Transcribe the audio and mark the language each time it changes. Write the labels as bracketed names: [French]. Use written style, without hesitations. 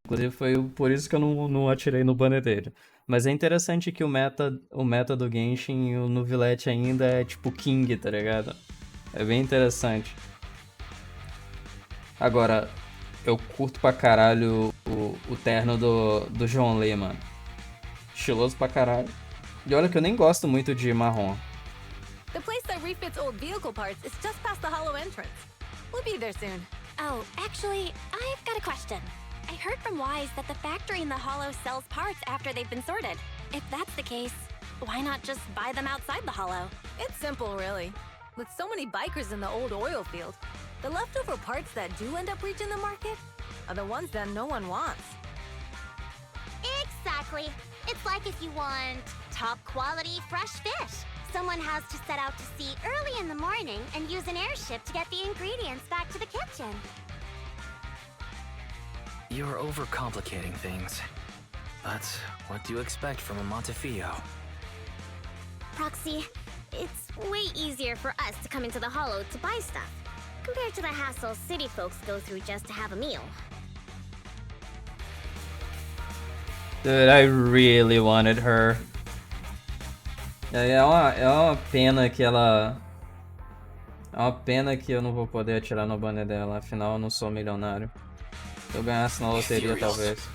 [Portuguese] Inclusive foi por isso que eu não atirei no banner dele. Mas é interessante que o meta do Genshin no Villette ainda é tipo King, tá ligado? É bem interessante. Agora, eu curto pra caralho o terno do João Lê, mano. Estiloso pra caralho. E olha que eu nem gosto muito de marrom. [English] The place that refits old vehicle parts is just past the hollow entrance. We'll be there soon. Oh, actually, I've got a question. I heard from Wise that the factory in the Hollow sells parts after they've been sorted. If that's the case, why not just buy them outside the Hollow? It's simple, really. With so many bikers in the old oil field, the leftover parts that do end up reaching the market are the ones that no one wants. Exactly. It's like if you want top quality fresh fish. Someone has to set out to sea early in the morning and use an airship to get the ingredients back to the kitchen. You're overcomplicating things. But what do you expect from a Montefiore? Proxy, it's way easier for us to come into the Hollow to buy stuff, compared to the hassle city folks go through just to have a meal. Dude, I really wanted her. [Portuguese] É uma pena que ela... É uma pena que eu não vou poder atirar no banner dela, afinal eu não sou milionário. Se eu ganhasse na loteria, talvez.